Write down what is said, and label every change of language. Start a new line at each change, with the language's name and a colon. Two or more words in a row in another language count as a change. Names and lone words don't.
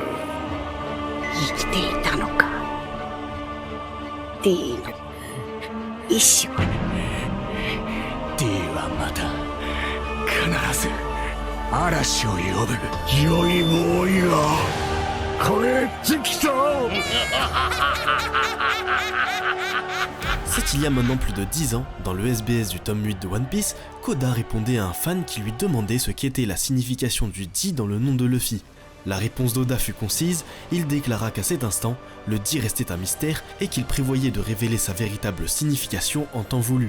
Japanese: 生きていたのか。D の意志は。 D はまた必ず嵐を呼ぶ。ジョイボーイが帰ってきた。
French: C'est il y a maintenant plus de 10 ans, dans le SBS du tome 8 de One Piece, qu'Oda répondait à un fan qui lui demandait ce qu'était la signification du Di dans le nom de Luffy. La réponse d'Oda fut concise, il déclara qu'à cet instant, le Di restait un mystère et qu'il prévoyait de révéler sa véritable signification en temps voulu.